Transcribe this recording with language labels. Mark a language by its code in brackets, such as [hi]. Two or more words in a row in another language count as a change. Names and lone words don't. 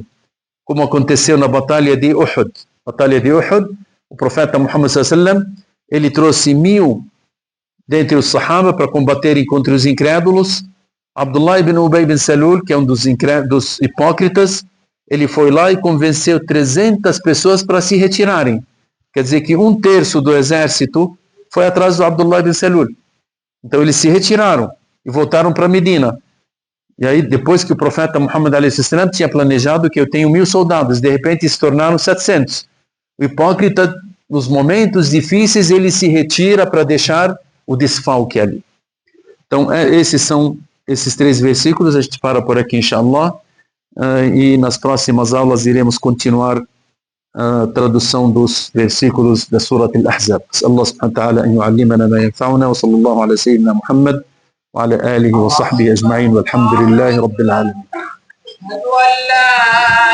[pt] Como aconteceu na batalha de Uhud. Batalha de Uhud, o profeta Muhammad [ar] صلى الله عليه وسلم, [pt] ele trouxe 1000 dentre os Sahaba para combaterem contra os incrédulos. Abdullah ibn Ubay bin Salul, que é um dos hipócritas, ele foi lá e convenceu 300 pessoas para se retirarem. Quer dizer que 1/3 do exército foi atrás do Abdullah ibn Salul. Então eles se retiraram e voltaram para Medina. E aí depois que o profeta Muhammad a.s. tinha planejado que eu tenho 1000 soldados, de repente se tornaram 700. O hipócrita, nos momentos difíceis, ele se retira para deixar o desfalque ali. Então esses são esses 3 versículos, a gente para por aqui inshallah, e nas próximas aulas iremos continuar a tradução dos versículos da Surat Al-Ahzab. [ar] الله سبحانه وتعالى أن يعلمنا ما ينفعنا وصلى الله على سيدنا محمد وعلى آله وصحبه أجمعين والحمد لله رب العالمين.